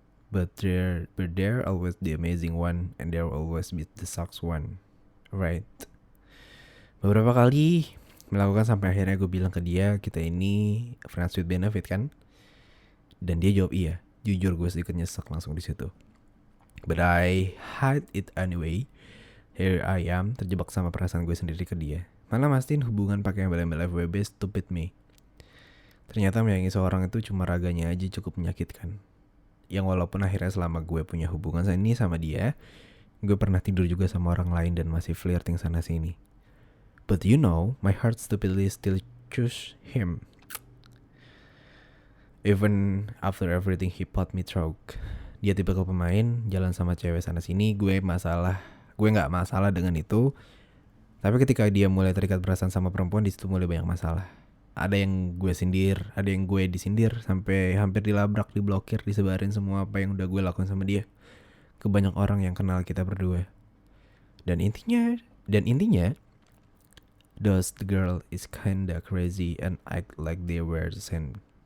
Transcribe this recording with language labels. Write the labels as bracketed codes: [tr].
[en] But there always the amazing one, and there always be the sucks one. Right? [id] Beberapa kali melakukan sampai akhirnya gue bilang ke dia, kita ini [en] friends with benefit [id] kan? Dan dia jawab iya. Jujur gue sedikit nyesek langsung di situ. [en] But I hide it anyway. Here I am, [id] terjebak sama perasaan gue sendiri ke dia. Malah mastiin hubungan pakai embel-embel FWB, [en] stupid me. [id] Ternyata menyayangi seorang itu cuma raganya aja cukup menyakitkan. Yang walaupun akhirnya selama gue punya hubungan ini sama dia, gue pernah tidur juga sama orang lain dan masih flirting sana sini. [en] But you know, my heart stupidly still choose him. Even after everything he put me through. [id] Dia tipe pemain, jalan sama cewek sana sini, gue gak masalah dengan itu. Tapi ketika dia mulai terikat perasaan sama perempuan, di situ mulai banyak masalah. Ada yang gue sindir, ada yang gue disindir, sampai hampir dilabrak, diblokir, disebarin semua apa yang udah gue lakuin sama dia ke banyak orang yang kenal kita berdua. Dan intinya, [en] those girl is kinda crazy and act like they were the same.